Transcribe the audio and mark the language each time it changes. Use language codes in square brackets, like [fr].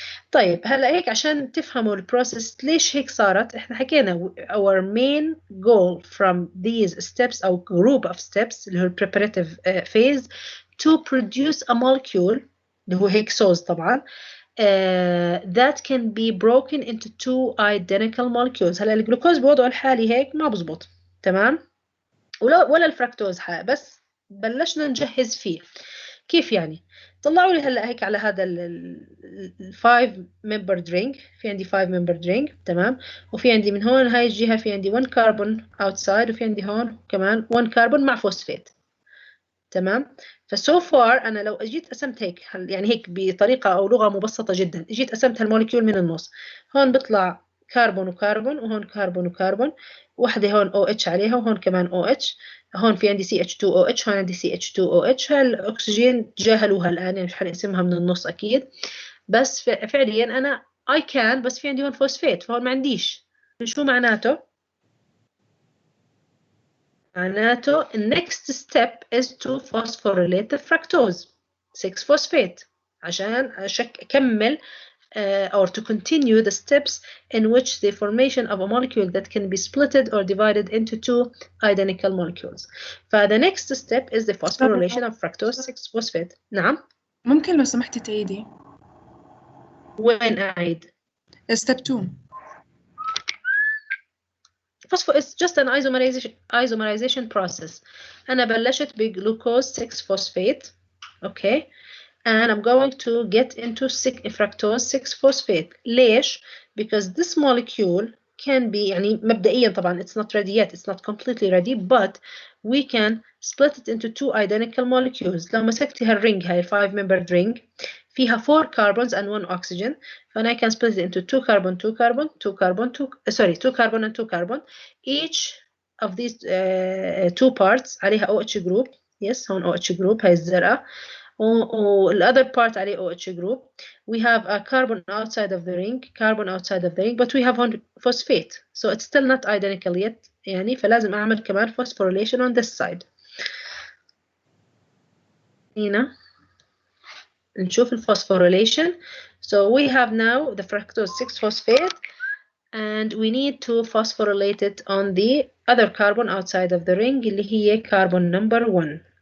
[ar] طيب هلا هيك عشان تفهموا البروسيس ليش هيك صارت، احنا حكينا [en] our main goal from these steps او group of steps اللي هو preparative phase to produce a molecule [ar] اللي هو هيكسوز طبعا [en] that can be broken into two identical molecules. [ar] هلا الجلوكوز بوضعه الحالي هيك ما بزبط، تمام، ولا الفركتوز بس بلشنا نجهز فيه. كيف يعني؟ طلعوا لي هلا هيك على هذا ال 5 membered ring، في عندي 5 membered ring، تمام، وفي عندي من هون هاي الجهه في عندي 1 كربون outside، وفي عندي هون كمان 1 كربون مع فوسفات، تمام. فسو فار انا لو اجيت قسمت هيك يعني هيك بطريقه او لغه مبسطه جدا، اجيت قسمت هالموليكيول من النص، هون بيطلع كربون وكربون، وهون كربون وكربون، وحده هون OH عليها، وهون كمان OH، هون في عندي CH2OH، هون عندي CH2OH. هالاكسجين تجاهلوها الان يعني مش حنقسمها من النص اكيد، بس فعليا انا [en] I can، [ar] بس في عندي هون فوسفات فهون ما عنديش. شو معناته؟ معناته [en] next step is to phosphorylate the fructose 6 phosphate [ar] عشان أكمل [en] or to continue the steps in which the formation of a molecule that can be splitted or divided into two identical molecules. The next step is the phosphorylation of fructose 6 phosphate. [ar] نعم. ممكن لو سمحتي تعيدي؟ وين أعيد؟ [en] step 2. It's just an isomerization process. [ar] أنا بلشت بجلوكوز 6 phosphate. [en] Okay. And I'm going to get into fructose 6 phosphate. [ar] ليش? [en] Because this molecule can be [ar] يعني مبدئيا طبعا [en] it's not ready yet, it's not completely ready, but we can split it into two identical molecules. [ar] لو مسكتي هالرينج هاي [en] 5 membered ring فيها 4 carbons and 1 oxygen, and I can split it into 2 carbon, 2 carbon, 2 carbon, 2 carbon and 2 carbon. Each of these two parts عليها OH group. Yes, هون OH group [ar] هاي الزرقاء. [en] the other part عليه OH group. We have a carbon outside of the ring, but we have one phosphate, so it's still not identical yet [ar] يعني فلازم أعمل كمان [en] phosphorylation on this side. [ar] هنا نشوف الphosphorylation. [en] So we have now the fructose 6-phosphate and we need to phosphorylate it on the other carbon outside of the ring اللي هي carbon number 1.